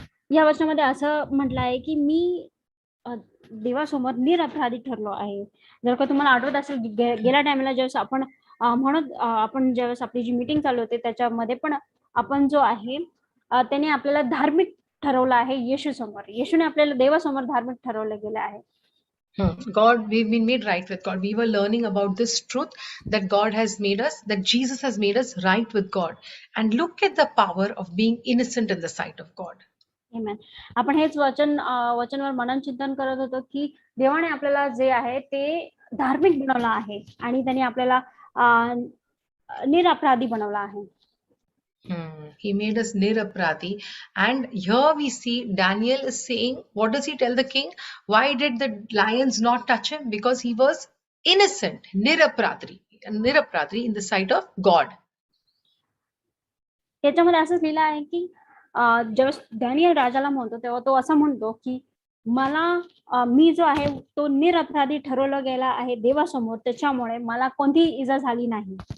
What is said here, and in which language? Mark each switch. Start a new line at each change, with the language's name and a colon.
Marathi: या वचनामध्ये असं म्हटलं आहे की मी देवासमोर निरपराधी ठरलो आहे. जर का तुम्हाला आठवत असेल, गेल्या टाइमला जेव्हा आपण म्हणून आपण ज्यावेळेस आपली जी मीटिंग चालू होते त्याच्यामध्ये पण आपण जो आहे त्याने आपल्याला धार्मिक ठरवलं आहे येशू समोर. येशूने आपल्याला देवासमोर धार्मिक ठरवलं गेलं आहे.
English: God, we've been made right with God. We were learning about this truth that God has made us, that Jesus has made us right with God. And look at the power of being innocent in the sight of God. Amen.
Marathi: आपण हेच वचनवर मनन चिंतन करत होतो की देवाने आपल्याला जे आहे ते धार्मिक बनवलं आहे आणि त्याने आपल्याला निरपराधी बनवलं आहे.
English: He made us nirapradhi. And here we see Daniel is saying, what does he tell the king? Why did the lions not touch him? Because he was innocent, nirapradhi in the sight of God.
Marathi: त्याच्यामध्ये असंच लिहिलं आहे की जेव्हा Daniel राजाला म्हणतो तेव्हा तो असं म्हणतो की मला मी जो आहे तो निरपराधी ठरवला गेला आहे देवासमोर, त्याच्यामुळे मला कोणतीही इजा झाली नाही.